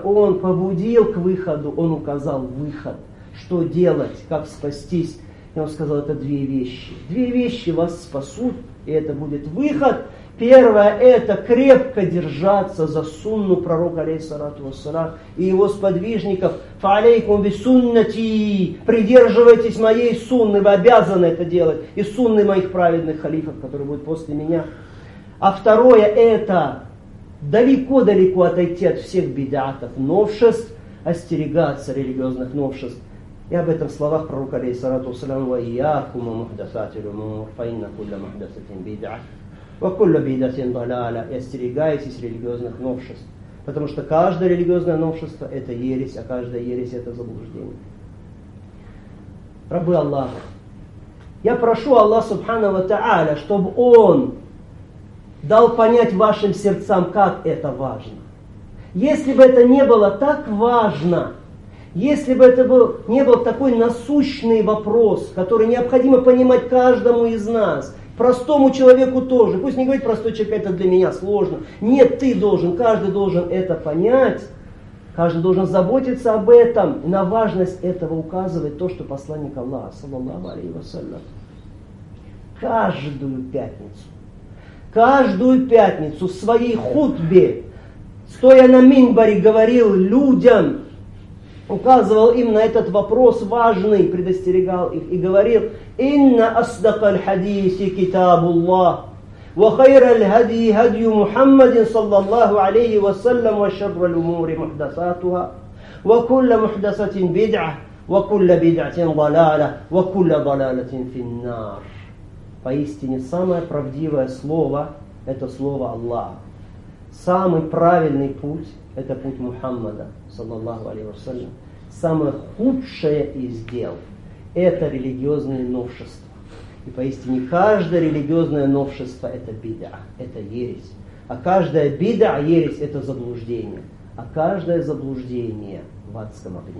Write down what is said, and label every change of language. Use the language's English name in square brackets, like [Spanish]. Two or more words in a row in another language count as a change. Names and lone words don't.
[Russian] Он побудил к выходу, он указал выход. Что делать? Как спастись? И он сказал, это две вещи. Две вещи вас спасут, и это будет выход. Первое, это крепко держаться за сунну пророка, [Arabic] عليه الصلاة والسلام, [Russian] и его сподвижников. [Arabic] «فعليكم بسنتي», [Russian] придерживайтесь моей сунны, вы обязаны это делать, и сунны моих праведных халифов, которые будут после меня. А второе, это далеко-далеко отойти от всех бидатов, новшеств, остерегаться религиозных новшеств. И об этом в словах пророка, [Arabic] عليه الصلاة والسلام: «وإياكم محدثات الأمور، فإن كل محدثة بدعة، وكل بدعة ضلالة». [Russian] И остерегайтесь религиозных новшеств, потому что каждое религиозное новшество – это ересь, а каждая ересь – это заблуждение. Рабы Аллаха, я прошу Аллаха [Arabic] سبحانه وتعالى, [Russian] чтобы Он дал понять вашим сердцам, как это важно. Если бы это не было так важно, если бы это не был такой насущный вопрос, который необходимо понимать каждому из нас, простому человеку тоже, пусть не говорит простой человек, это для меня сложно. Нет, ты должен, каждый должен это понять, каждый должен заботиться об этом. И на важность этого указывает то, что посланник Аллаха, [Arabic] صلى الله عليه وسلم, [Russian] каждую пятницу в своей хутбе, стоя на минбаре, говорил людям, указывал им на этот вопрос важный, предостерегал их и говорил: [Arabic] «إن أصدق الحديث كتاب الله، وخير الهدي هدي محمد صلى الله عليه وسلم، وشر الأمور محدثاتها، وكل محدثة بدعة، وكل بدعة ضلالة، وكل ضلالة في النار». [Russian] Поистине самое правдивое слово – это слово Аллаха. Самый правильный путь – это путь Мухаммада, [Arabic] صلى الله عليه وسلم. [Russian] Самое худшее из дел – это религиозные новшества. И поистине каждое религиозное новшество – это бид'а, это ересь. А каждая бид'а, ересь – это заблуждение. А каждое заблуждение в адском огне.